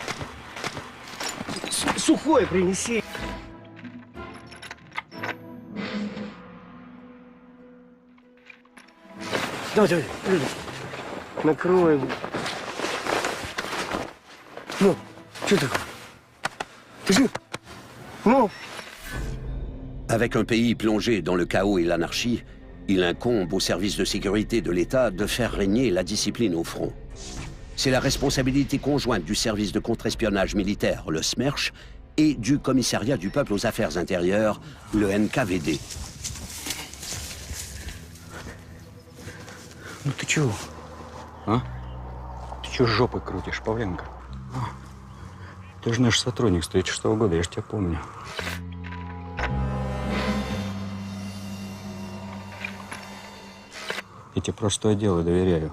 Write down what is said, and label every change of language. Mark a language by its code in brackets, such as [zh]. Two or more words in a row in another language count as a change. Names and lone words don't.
[ru] Сухое принеси. Давай, давай, Людвиг. Накроем. Ну, что такое? Ты жив? Ну? [fr] Avec un pays plongé dans le chaos et l'anarchie, il incombe aux services de sécurité de l'État de faire régner la discipline au front. C'est la responsabilité conjointe du service de contre-espionnage militaire, le SMERSH, et du commissariat du peuple aux affaires intérieures, le NKVD. [ru] Ну ты чего? А? Ты чего жопой крутишь, Павленко? Ты же наш сотрудник с 1936 года, я же тебя помню. Я тебе простое дело доверяю.